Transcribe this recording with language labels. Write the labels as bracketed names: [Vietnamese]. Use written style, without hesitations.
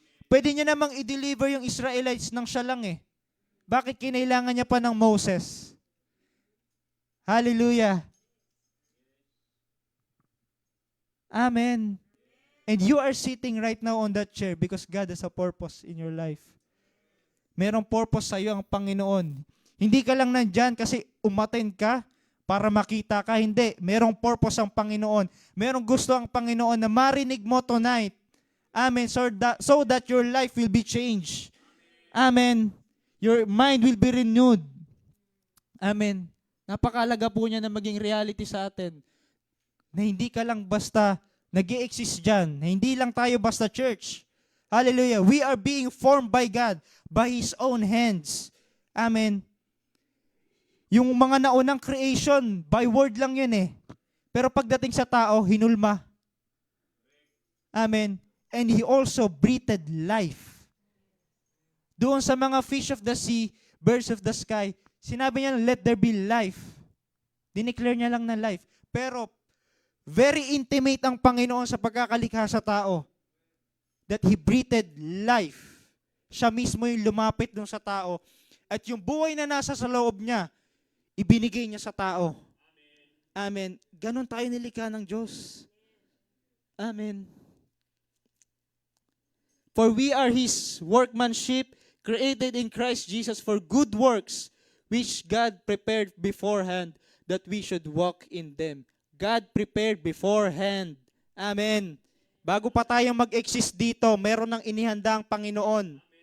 [Filipino] Pwede niya namang i-deliver yung Israelites ng siya lang Bakit kinailangan niya pa ng Moses? Hallelujah. Amen. [English] And you are sitting right now on that chair because God has a purpose in your life. [Filipino] Merong purpose sa iyo ang Panginoon. Hindi ka lang nandyan kasi umattend ka para makita ka. Hindi. Merong purpose ang Panginoon. Merong gusto ang Panginoon na marinig mo tonight. Amen. [English] So that your life will be changed. Amen. Your mind will be renewed. [Filipino] Amen. Napakalaga po niya na maging reality sa atin. Na hindi ka lang basta nag-i-exist dyan. Na hindi lang tayo basta church. Hallelujah. [English] We are being formed by God, by His own hands. [Filipino] Amen. Yung mga naunang creation, by word lang yun eh. Pero pagdating sa tao, hinulma. Amen. [English] And He also breathed life. [Filipino] Doon sa mga [English] fish of the sea, birds of the sky, [Filipino] sinabi niya, [English] let there be life. [Filipino] Dineclare niya lang na life. Pero, very intimate ang Panginoon sa pagkakalikha sa tao. [English] That He breathed life. [Filipino] Siya mismo yung lumapit doon sa tao. At yung buhay na nasa sa loob niya, ibinigay niya sa tao. Amen. Ganon tayo nilikha ng Diyos. Amen. [English] For we are His workmanship, created in Christ Jesus for good works, which God prepared beforehand that we should walk in them. God prepared beforehand. Amen. [Filipino] Bago pa tayo mag-exist dito, meron ng inihanda ang Panginoon.